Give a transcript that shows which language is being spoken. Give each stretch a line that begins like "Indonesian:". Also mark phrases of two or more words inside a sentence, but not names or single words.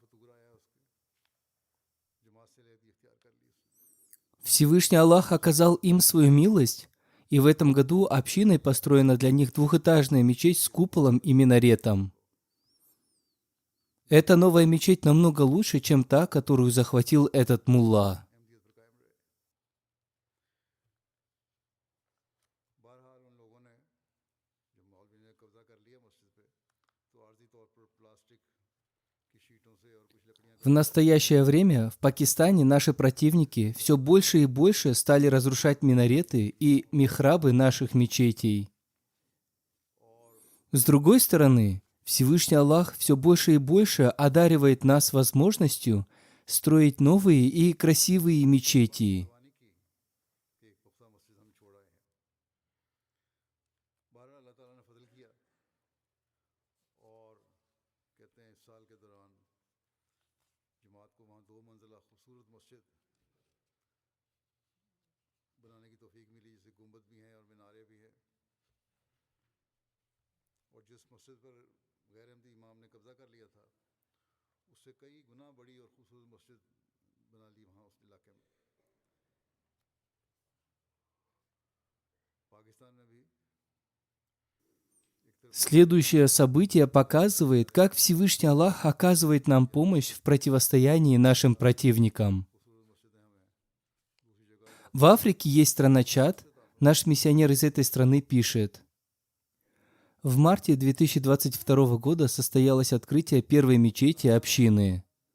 Russian: Всевышний Аллах оказал им свою милость, и в этом году общиной построена для них двухэтажная мечеть с куполом и минаретом. Эта новая мечеть намного лучше, чем та, которую захватил этот мулла.
Urdu: بہرحال ان لوگوں نے جب مولوی نے قبضہ کر لیا مسجد پے تو عارضی طور پر پلاسٹک کی شیٹوں سے اور کچھ لکڑیاں
Russian: В настоящее время в Пакистане наши противники все больше и больше стали разрушать минареты и михрабы наших мечетей. С другой стороны, Всевышний Аллах все больше и больше одаривает нас возможностью строить новые и красивые мечети.
Urdu: کہ ایک پختہ مسجد ہم چھوڑ آئے ہیں۔ بہرحال اللہ تعالیٰ نے فضل کیا اور کہتے ہیں اس سال کے دوران جماعت کو وہاں 2 منزلہ خوبصورت مسجد بنانے کی توفیق ملی جسے گنبد بھی ہیں اور مینارے بھی ہیں اور جس مسجد پر غیر احمدی امام نے قبضہ کر لیا تھا اس سے کئی گنا بڑی اور خوبصورت مسجد بنا لی وہاں اس علاقے میں. پاکستان میں بھی
Russian: Следующее событие показывает, как Всевышний Аллах оказывает нам помощь в противостоянии нашим противникам. В Африке есть страна Чад. Наш миссионер из этой страны пишет: в марте 2022 года состоялось открытие первой мечети общины.